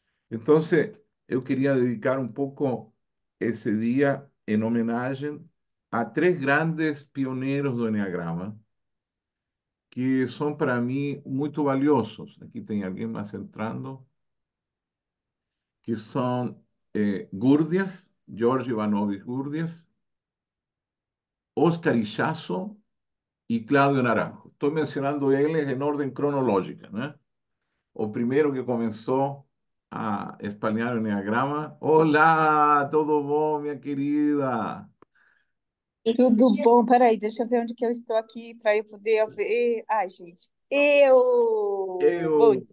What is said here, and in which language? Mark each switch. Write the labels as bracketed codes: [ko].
[pt] Então, eu queria dedicar um pouco esse dia em homenagem a três grandes pioneiros do Enneagrama, que são para mim muito valiosos. Aqui tem alguém mais entrando, que são Gurdjieff, George Ivanovich Gurdjieff, Oscar Ichazo y Claudio Naranjo. [es] Estoy mencionando [pt] eles [es] en orden cronológica, ¿no? [pt] O primeiro que começou a espalhar o Enneagrama. Olá, tudo bom, minha querida? Tudo bom? Peraí, deixa eu ver onde que eu estou aqui para eu poder ver. Ai, gente. Bom